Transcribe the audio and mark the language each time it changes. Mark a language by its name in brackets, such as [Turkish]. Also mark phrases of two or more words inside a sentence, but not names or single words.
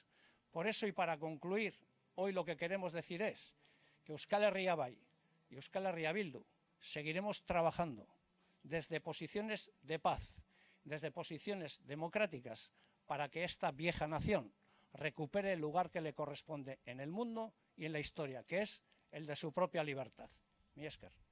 [Spanish] Por eso, y para concluir, hoy lo que queremos decir es que Euskal Herria Bai y Euskal Herria Bildu seguiremos trabajando desde posiciones de paz, desde posiciones democráticas, para que esta vieja nación recupere el lugar que le corresponde en el mundo y en la historia, que es el de su propia libertad. [Basque] Mi esker.